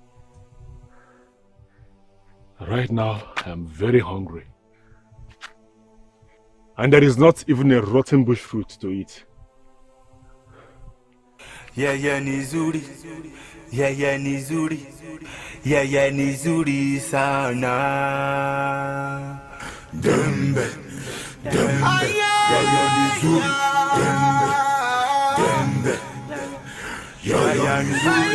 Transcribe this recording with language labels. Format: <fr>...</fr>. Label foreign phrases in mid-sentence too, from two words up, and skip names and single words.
<en>Right now, I am very hungry. And there is not even a rotten bush fruit to eat. Yeah,</en> <sw>nizuri. Yeah, nizuri. Yeah, nizuri sana. Dembe. Yeah, nizuri. Dembe. Yeah, nizuri.</sw>